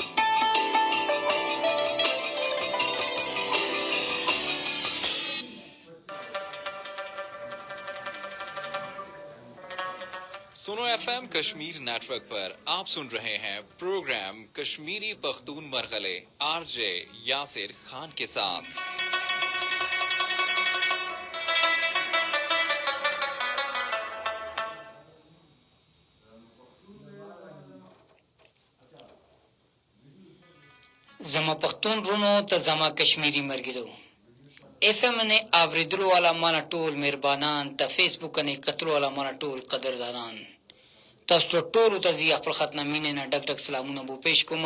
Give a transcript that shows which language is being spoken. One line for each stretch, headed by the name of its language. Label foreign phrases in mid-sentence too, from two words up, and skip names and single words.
Urdu: سنو FM کشمیر نیٹ ورک پر آپ سن رہے ہیں پروگرام کشمیری پختون مرگلے آر جے یاسر خان کے ساتھ.
Pashto: زما پښتون رونو ته زما کشمیری مرګلو اف ام نه اوریدلو والا مانا ټول مهربانان ته فیسبوک نه کتلو والا مانا ټول قدردانان تاسو ټول ته زی خپل خدمت مینه نه ډک ډک سلامونه بو پیش کوم.